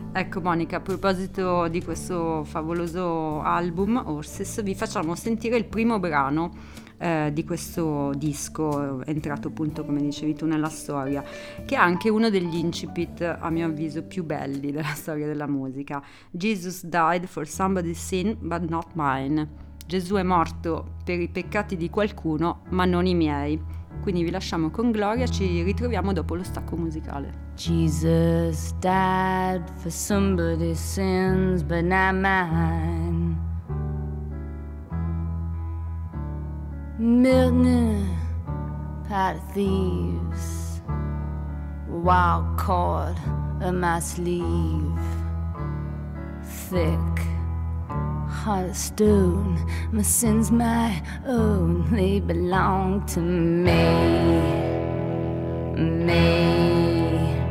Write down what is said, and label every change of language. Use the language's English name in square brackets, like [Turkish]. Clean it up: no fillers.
[Italian] Ecco Monica, a proposito di questo favoloso album Horses, vi facciamo sentire il primo brano di questo disco, entrato appunto come dicevi tu nella storia, che è anche uno degli incipit a mio avviso più belli della storia della musica. [English] Jesus died for somebody's sin but not mine. [Italian] Gesù è morto per i peccati di qualcuno ma non i miei. Quindi vi lasciamo con Gloria, ci ritroviamo dopo lo stacco musicale. [English] Jesus died for somebody's sins but not mine. Milton, pot of thieves, wild cord on my sleeve, thick heart of stone, my sins my own, they belong to me, me.